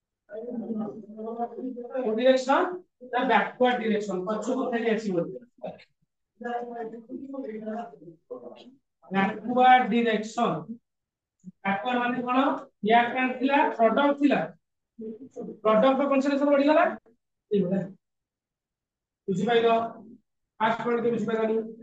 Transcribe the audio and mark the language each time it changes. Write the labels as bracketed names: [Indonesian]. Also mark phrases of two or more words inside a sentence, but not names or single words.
[Odia] ଡିରେକ୍ସନ ନା [English] backward direction [Odia] ପଛକୋ ଫେରି ଆସି ବୋଲ [English] backward direction backward [Odia] ମାନେ କୋନ ରିଏକ୍ଟେଣ୍ଟ ଥିଲା ପ୍ରୋଡକ୍ଟ ଥିଲା [English] product concentration [Odia] ବଢ଼ି ଗଲା [Hindi] ठीक है [Odia] ବୁଝି ପାଇଲୋ [English] fast point [Odia] କେ ବୁଝି ପାଇଲାନି